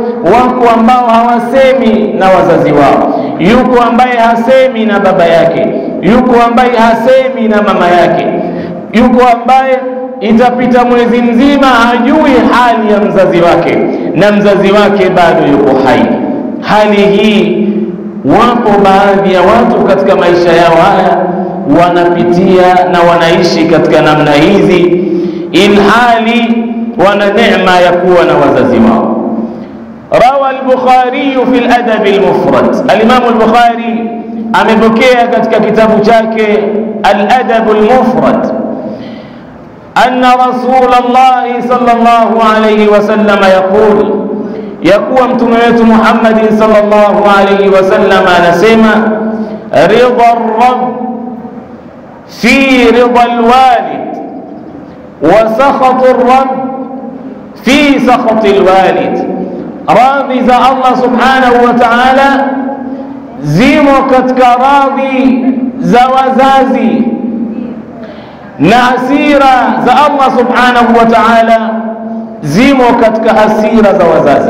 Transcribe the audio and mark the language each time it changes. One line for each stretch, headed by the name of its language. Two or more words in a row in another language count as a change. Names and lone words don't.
Swahili: Wako ambao hawasemi na wazazi wao, yuko ambaye hasemi na baba yake, yuko ambaye hasemi na mama yake, yuko ambaye itapita mwezi mzima hajui hali ya mzazi wake, na mzazi wake bado yuko hai. Hali hii wapo baadhi ya watu katika maisha yao haya wanapitia na wanaishi katika namna hizi, ilhali wana neema ya kuwa na wazazi wao.
Arabic: روى البخاري في الأدب المفرد,
Swahili: al-Imam al-Bukhari amepokea katika kitabu chake al-Adab al-Mufrad,
Arabic: أن رسول الله صلى الله عليه وسلم يقول,
Swahili: yakuwa mtume wetu Muhammad
Arabic: صلى الله عليه وسلم
Swahili: anasema,
Arabic: رضا الرب في رضا الوالد وسخط الرب في سخط الوالد,
Swahili: radhi za Allah
Arabic: سبحانه وتعالى
Swahili: zimo katika radhi za wazazi, na hasira za Allah
Arabic: سبحانه وتعالى
Swahili: zimo katika hasira za wazazi.